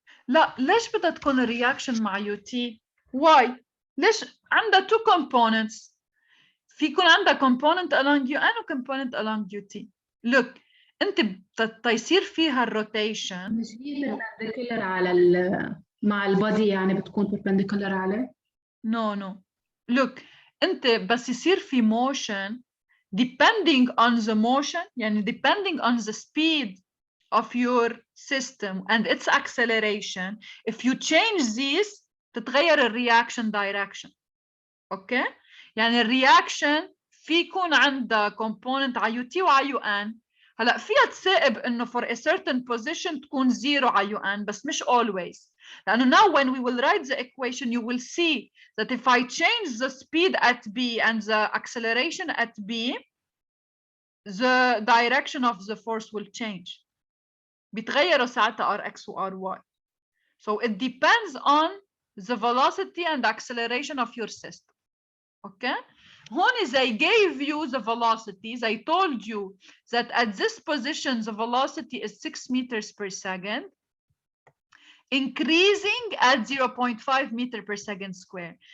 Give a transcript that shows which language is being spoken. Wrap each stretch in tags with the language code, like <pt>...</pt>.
<ar>لا، ليش بدها تكون الرياكشن مع UT؟</ar> <en>Why؟</en> <ar>ليش عندها</ar> <en>two components؟</en> <ar>في يكون عندها</ar> <en>component along UN</en> <ar>و</ar> <en>component along UT. Look،</en> <ar>انت يصير فيها الروتيشن. مش هي perpendicular على مع البادي، يعني بتكون perpendicular عليه؟</ar> <en>No. Look،</en> <ar>انت بس يصير في</ar> <en>motion depending on the motion،</en> <ar>يعني</ar> <en>depending on the speed of your system and its acceleration, if you change these</en> <ar>تتغير الرياكشن</ar> <en>direction.</en> <ar>اوكي، يعني الرياكشن في يكون عندها component على UT وعلى UN. هلا فيها تثاقب انه</ar> <en>for a certain position</en> <ar>تكون zero على UN، بس مش always.</ar> <en>لانه now when we will write the equation you will see that if I change the speed at B and the acceleration at B, the direction of the force will change.</en> <ar>بيتغيروا ساعتها Rx و Ry.</ar> <en>So it depends on the velocity and acceleration of your system. Okay?</en> <ar>هون</ar> <en>they gave you the velocity. They told you that at this position the velocity is 6 meters per second, increasing at 0.5 meter per second square.</en>